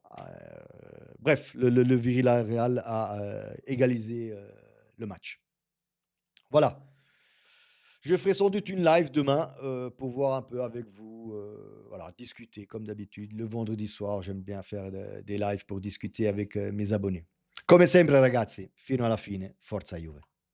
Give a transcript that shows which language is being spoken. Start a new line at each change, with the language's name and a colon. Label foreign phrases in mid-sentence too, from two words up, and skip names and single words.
French: Bref, le Villarreal a égalisé le match. Voilà. Je ferai sans doute une live demain pour voir un peu avec vous, voilà, discuter comme d'habitude. Le vendredi soir, j'aime bien faire des lives pour discuter avec mes abonnés.
Italian: Come sempre ragazzi, fino alla fine, forza Juve.